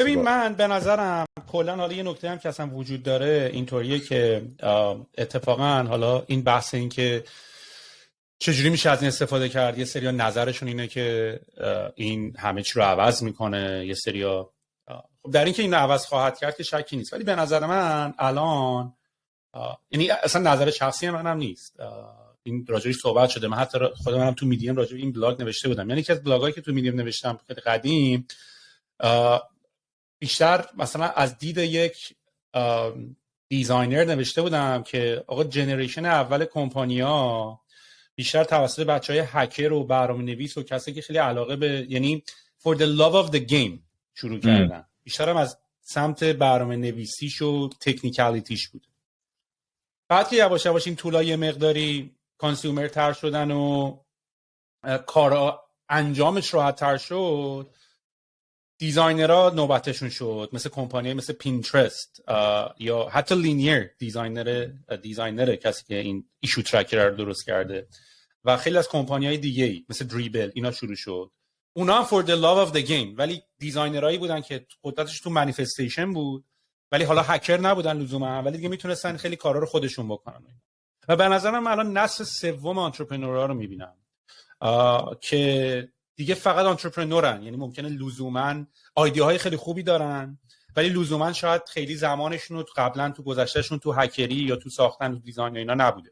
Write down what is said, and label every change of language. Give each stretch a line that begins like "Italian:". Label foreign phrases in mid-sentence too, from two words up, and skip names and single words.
Persian: ببین من به نظرم کلا حالا یه نکته هم که اصلا وجود داره اینطوریه که اتفاقا حالا این بحث این که چجوری میشه از این استفاده کرد، یه سریا نظرشون اینه که این همه چی رو عوض میکنه، یه سریا خب در این که این عوض خواهد کرد که شکی نیست، ولی به نظر من الان یعنی اصلا نظر شخصی منم نیست، این راجعش صحبت شده، من حتی خودم هم تو میدیم راجع به این بلاگ نوشته بودم، یعنی یکی از بلاگایی که تو میدیم نوشتم خیلی قدیم بیشتر مثلا از دید یک دیزاینر نوشته بودم که آقا جنریشن اول کمپانی‌ها بیشتر توسط بچهای هکر و برنامه‌نویس و کسی که خیلی علاقه به یعنی
English: for the love of the game
Persian: شروع کردن، بیشتر هم از سمت برنامه‌نویسیش و تکنیکالیتیش بود. بعد که یواش یواش این طولای مقداری کانسیومر تر شدن و کار انجامش راحت تر شد، دیزاینرها نوبتشون شد، مثل کمپانی مثل پینترست یا حتی لینیر دیزاینر کسی که این
English: issue tracker
Persian: رو درست کرده و خیلی از کمپانی‌های دیگه‌ای مثل دریبل اینا شروع شد. اونا هم
English: for the love of the game،
Persian: ولی دیزاینرایی بودن که قدرتش تو منیفستیشن بود، ولی حالا هکر نبودن لزوما، ولی دیگه میتونستن خیلی کارا رو خودشون بکنن. و به نظر من الان نسل سوم آنترپرنورها رو میبینم که دیگه فقط آنترپرنورن، یعنی ممکنه لزوما ایده خیلی خوبی دارن ولی لزوما شاید خیلی زمانشون رو قبلا تو گذشتهشون تو هکری یا تو ساختن و دیزاین اینا نبوده.